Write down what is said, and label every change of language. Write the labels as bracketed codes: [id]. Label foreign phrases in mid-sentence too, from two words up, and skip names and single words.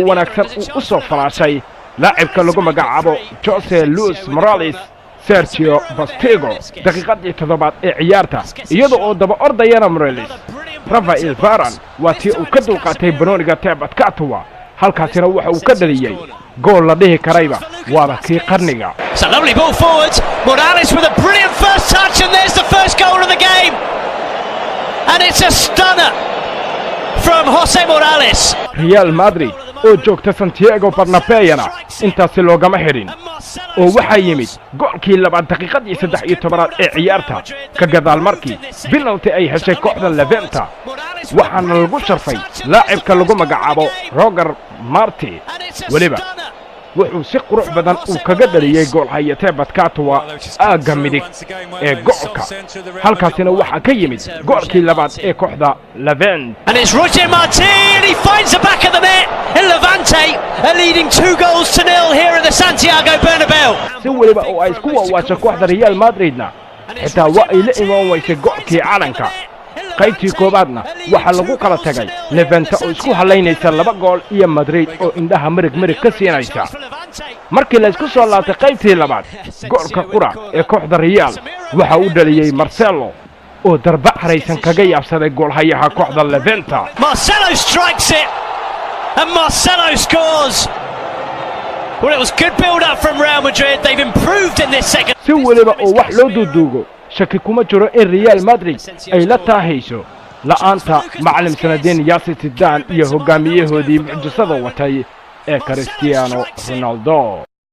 [so] wanaagsan uu u soo falaashay laacibka lagu magacaabo Jose Luis Morales Sergio Busquets daqiiqadii 7aad ee ciyaarta iyadoo oo daba ordayana Morales Rafael Varane waa tii uu ka dulqaatay banooniga Thibaut Courtois halkaasina waxa uu ka dhaliyay gool la dhihi karayba waaba kii qarniga. [en] It's a lovely ball forward. Morales with a brilliant first touch and there's the first goal of the game. And it's a stunner from Jose Morales. [so] Real Madrid oo joogta Santiago Bernabeu intaasi loogama xirin oo waxa yimid goolkii 2 daqiiqadii 13aad ee ciyaarta ka gadaal markii penalty ay heshay kooxda Levante waxaana lagu sharfay laacibka lagu magacaabo Roger Marti waliba wuxuu si qurux badan uu kaga dhaliyay gool hay'atee Badkaatwa aaga midig ee goolka halkaasina waxa ka yimid goolkii 2aad ee kooxda Levante [en] and it's Roger Marti and he finds the back of the net and Levante are leading 2-0 here at the Santiago Bernabeu [so] si waliba oo ay isku waawasho kooxda Real Madridna xitaa waa ay la imaan waysay goolkii calanka qaybtii koobaadna waxa lagu kala tagay Levante oo isku halaynaysa 2 gool iyo Madrid oo indhaha marig ka siinaysa markii la isku soo laabtay qaybtii labaad goolka qura ee kooxda Real waxa uu dhaliyay Marcelo oo darba xareysan kaga yaabsaday goolhayaha kooxda Levante. [en] Marcelo strikes it and Marcelo scores. Well, it was good build up from Real Madrid. They've improved in this second. [so] Si waliba oo wax loo duuduugo shaki kuma jiro in Real Madrid ay la taahayso la'aanta macallin Zinedine Zidane iyo hogaamiyahoodii mucjisada watay ee Cristiano Ronaldo.